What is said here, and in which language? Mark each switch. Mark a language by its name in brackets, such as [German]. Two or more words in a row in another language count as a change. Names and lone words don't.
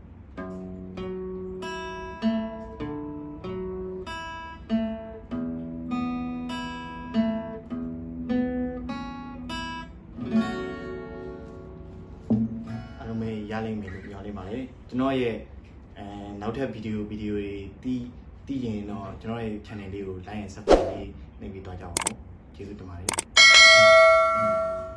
[Burmese] အားလုံးပဲရလိမ့်မယ်လို့ပြောနေပါတယ်ကျွန်တော်ရဲ့နောက်ထပ်ဗီဒီယိုတွေတီးရင်တော့ကျွန်တော်ရဲ့ channel လေးကို [English] like and subscribe [Burmese] လေးနှိပ်ပြီးတော့ကြအောင်ကျေးဇူးတင်ပါတယ်